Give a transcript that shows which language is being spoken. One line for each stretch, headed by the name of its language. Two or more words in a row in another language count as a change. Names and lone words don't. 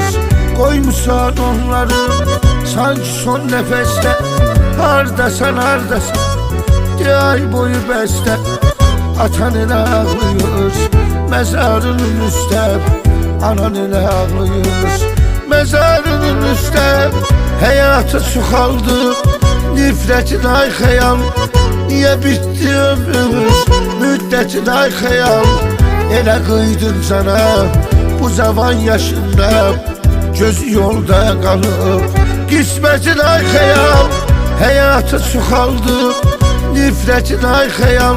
Turkish: Koymuşsan onları sanki son nefeste, hardasan hardasan de ay boyu beste. Atan ile ağlıyor mezarının üstte, anan ile ağlıyor. Mezarının üstte
Azerbaijani: həyatı çoxaldı, nifrətin ay xəyal. Niyə bitdi ömür, müddətin ay xəyal. Elə qıydın cana, bu zavan yaşında, gözü yolda qalıb. Qismətin ay xəyal, həyatı çoxaldı, nifrətin ay xəyal.